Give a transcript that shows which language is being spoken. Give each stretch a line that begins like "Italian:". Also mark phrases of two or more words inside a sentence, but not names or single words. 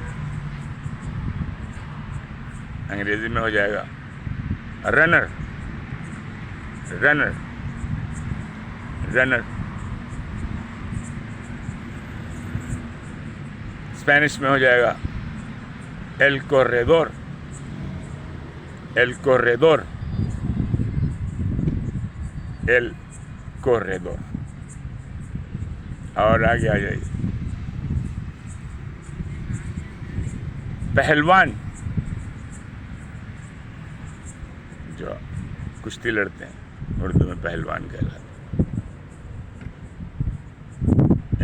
Hindi: अंग्रेजी में हो जाएगा रनर, रनर, रनर. स्पेनिश में हो जाएगा
Spanish: el corredor, el corredor, el corredor.
Hindi: और आगे आ जाइए, पहलवान जो कुश्ती लड़ते हैं उर्दू में पहलवान कहलाते हैं.